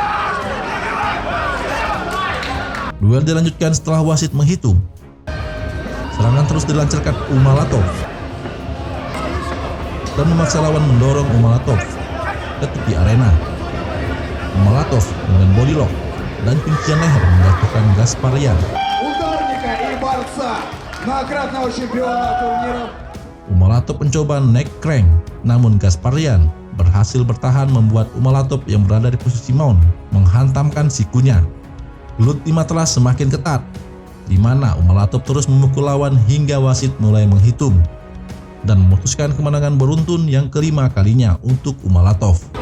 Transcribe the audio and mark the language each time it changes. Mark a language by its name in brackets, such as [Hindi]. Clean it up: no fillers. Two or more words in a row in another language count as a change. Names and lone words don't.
[Indonesian] Duel dilanjutkan setelah wasit menghitung. Serangan terus dilancarkan Umalatov dan memaksa lawan mendorong Umalatov ke tepi arena. Umalatov dengan [English] body lock [Indonesian] dan kuncian leher menjatuhkan Gasparian. [Russian] Ударника и борца, многократного чемпиона турнира. [Indonesian] Umalatov mencoba [English] neck crank, [Indonesian] namun Gasparian berhasil bertahan membuat Umalatov yang berada di posisi mount menghantamkan sikunya. Gelut di matras semakin ketat, di mana Umalatov terus memukul lawan hingga wasit mulai menghitung dan memutuskan kemenangan beruntun yang kelima kalinya untuk Umalatov.